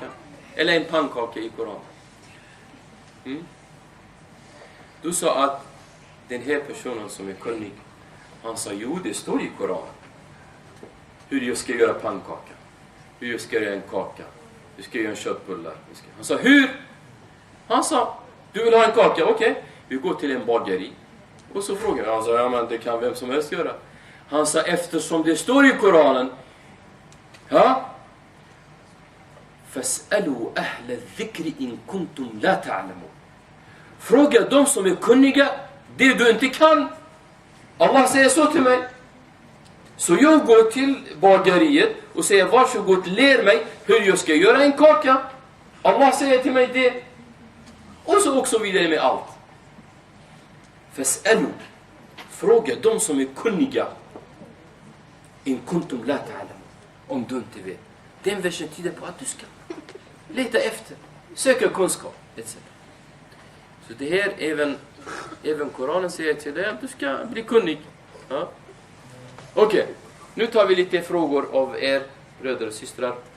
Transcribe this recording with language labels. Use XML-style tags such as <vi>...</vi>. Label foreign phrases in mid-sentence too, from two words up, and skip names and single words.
<sv>Eller en pannkaka i Koran. Du sa att den här personen som är kunnig, han sa, jo det står i Koran hur jag ska göra pannkaka, hur jag ska göra en kaka, hur jag ska göra en köttbullar. Han sa, hur? Han sa, du vill ha en kaka, okej. Vi går till en bageri. Och så frågar han, sa, ja men det kan vem som helst göra. Han sa, eftersom det står i Koranen, ja,</sv> <ar>فَاسْأَلُوا أَهْلَ الذِّكْرِ إِن كُنْتُمْ لَا تَعْلَمُونَ.</ar> <sv>Fråga de som är kunniga det du inte kan. Allah säger så till mig. Så jag går till bageriet och säger, varsågod, lär mig hur jag ska göra en kaka. Allah säger till mig det. Och så också vidare med allt. فَاسْأَلُوا. Fråga de som är kunniga.</sv> <ar>إِن كُنْتُمْ لَا تَعْلَمُونَ.</ar> <sv>Om du inte vet. Den versen tyder på att du ska leta efter, söka kunskap etc. Så det här även Koranen säger till dig att du ska bli kunnig. Ja? Okej, nu tar vi lite frågor av er bröder och systrar.</sv>